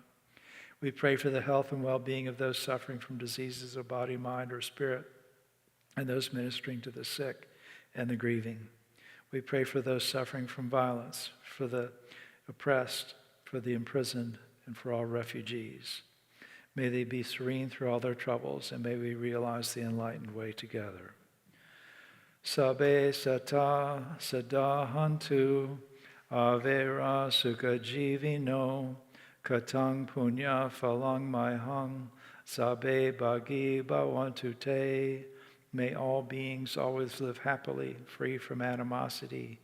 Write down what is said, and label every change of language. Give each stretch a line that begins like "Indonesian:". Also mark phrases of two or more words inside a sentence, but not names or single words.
English: We pray for the health and well-being of those suffering from diseases of body, mind, or spirit, and those ministering to the sick and the grieving. We pray for those suffering from violence, for the oppressed, for the imprisoned, and for all refugees. May they be serene through all their troubles, and may we realize the enlightened way together.
Pali: Sabbe sata sadahantu avera sukha jivino katang punya phalang maihang sabbe bhagi bhavantu te.
English: May all beings always live happily, free from animosity.